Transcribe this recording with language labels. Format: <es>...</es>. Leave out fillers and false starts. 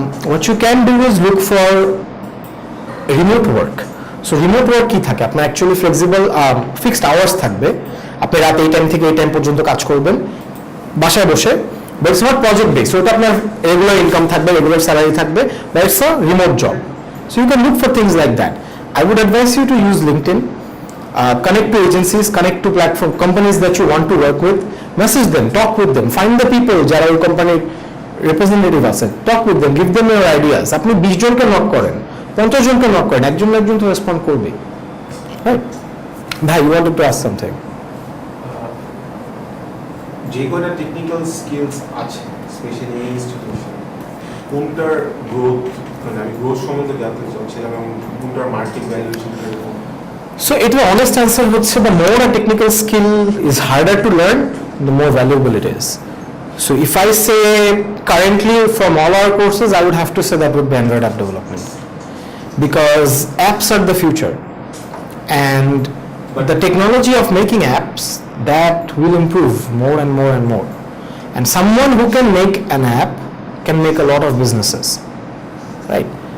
<en>What you can do is look for remote work.</en> <bn>So remote work কি থাকে, আপনার actually flexible fixed hours থাকবে, আপনি রাত এই টাইম থেকে এই টাইম পর্যন্ত কাজ করবেন বাসায় বসে,</bn> <en>But it's not project based.</en> <bn>ওটা আপনার রেগুলার ইনকাম থাকবে, রেগুলার স্যালারি থাকবে,</bn> <en>But it's a remote job. So you can look for things like that. I would advise you to use LinkedIn, connect to agencies, connect to platform companies that you want to work with, message them, talk with them, find the people</en> <bn>যারা ওই কোম্পানির representative আছে,</bn> <en>talk with them, give them your ideas.</en> <bn>আপনি 20 জনকে knock করেন, 50 জনকে knock করেন, একজন তো রেসপন্ড করবে, রাইট?</bn> <en>ভাই, you wanted to ask something.</en> <bn>যে কোনো টেকনিক্যাল স্কিলস আছে স্পেশালি এই ইনস্টিটিউশন, কোনটার গ্রোথ, মানে আমি গ্রোথ সম্বন্ধে জানতে চাচ্ছিলাম, এবং কোনটার মার্কেট ভ্যালুয়েশন কিরকম?</bn> <en>So the honest answer হচ্ছে the more a technical skill is harder to learn, the more valuable it is. So if I say currently from all our courses, I would have to say that would be Android app development, because apps are the future, and the technology of making apps that will improve more and more and more, and someone who can make an app can make a lot of businesses, right?</en>